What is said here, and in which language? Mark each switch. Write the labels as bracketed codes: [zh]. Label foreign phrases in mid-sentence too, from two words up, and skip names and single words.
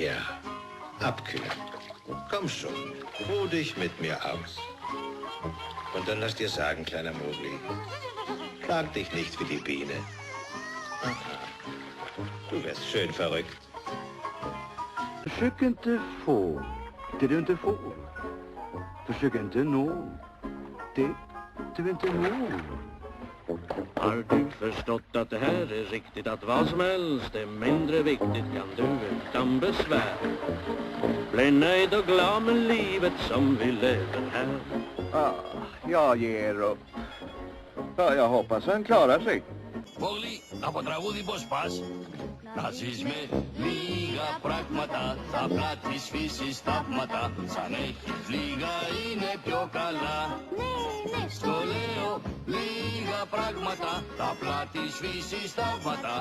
[de] Ja, abkühlen. Komm schon, ruh dich mit mir aus. Und dann lass dir sagen, kleiner Mowgli, plag dich nicht wie die Biene. Aha. Du wärst schön verrückt. [sv] Försök inte få det du inte får. Försök inte nå det du inte når. Har du förstått att det här är riktigt, att vad som helst är mindre viktigt, kan du utan besvär bli nöjd och glad med livet som vi lever här. Jag ger upp. Ja, jag hoppas han klarar sig. [el] Μόγλι, από τραγούδι πως πας. Να ζεις με λίγα πράγματα, τα απλά της φύσης θαύματα. Σαν έχεις λίγα είναι πιο καλά. Ναι, Στο λέω λίγα πράγματα, τα απλά της φύσης θαύματα.